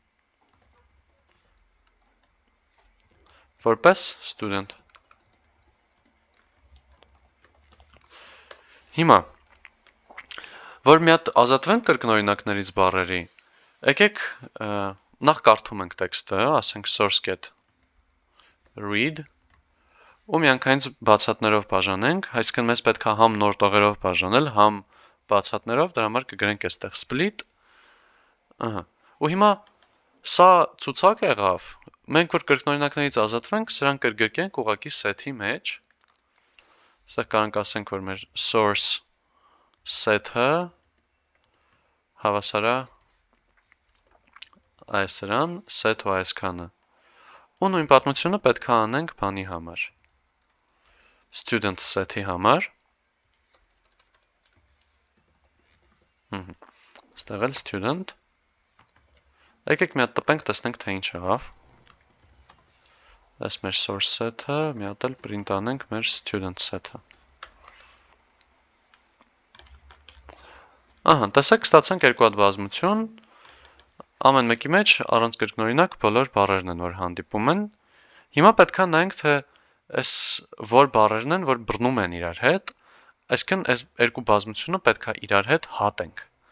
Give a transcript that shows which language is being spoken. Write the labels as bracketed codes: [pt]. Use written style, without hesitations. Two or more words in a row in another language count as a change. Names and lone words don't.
[hy] որպես student։ Հիմա, որ մի հատ ազատվենք կրկնօրինակներից բառերի, եկեք նախ կարդում ենք տեքստը, ասենք source.read, ու միանգամից բացատներով բաժանենք, այսինքն մեզ պետք է համ նոր տողերով բաժանել, համ բացատներով, դրա համար կգրենք այստեղ split, ու հիմա սա ցուցակ եղավ, մենք որ կրկնօրինակներից ազատվենք, սրանք կրգրկենք ուղղակի set-ի մեջ, այստեղ կարանք ասենք, որ մեր [en] source set- [hy] ը հավասար է այսրան, set ու այսքանը, ու նույն պատմությունը պետք է անենք բանի համար, [en] student set- [hy] ի համար, այստեղ էլ student, եկեք մի հատ տպենք, տեսնենք, թե ինչ եղավ, այս մեր [en] source set- [hy] ը, մի հատ էլ print անենք մեր [en] student set- [hy] ը, տեսեք, ստացանք երկու հատ բազմություն, ամեն մեկի մեջ առանց կրկնօրինակ բոլոր բառերն են, որ հանդիպում են, հիմա պետք է նայենք, թե այս որ բառերն են, որ բռնում են իրար հետ, այսինքն այս երկու բազմությունը պետք է իրար հետ հատենք,